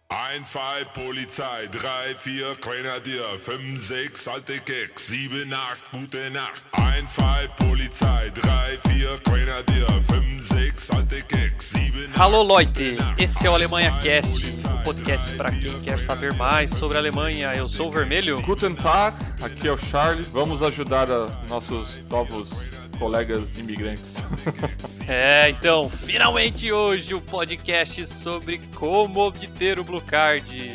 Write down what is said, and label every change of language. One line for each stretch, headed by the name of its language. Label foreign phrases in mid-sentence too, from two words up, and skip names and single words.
German: 1, 2 Polizei, 3, 4 Grenadier, 5, 6 alte Keks, 7, 8 gute Nacht. 1, 2 Polizei, 3, 4 Grenadier, 5, 6 alte Keks, 7, 8
Portuguese: Alô Leute, esse é o Alemanha Cast, um podcast para quem quer saber mais sobre a Alemanha. Eu sou o Vermelho.
German: Guten Tag,
Portuguese: aqui é o Charles. Vamos ajudar nossos novos colegas imigrantes. Então, finalmente hoje o podcast sobre como obter o Blue Card.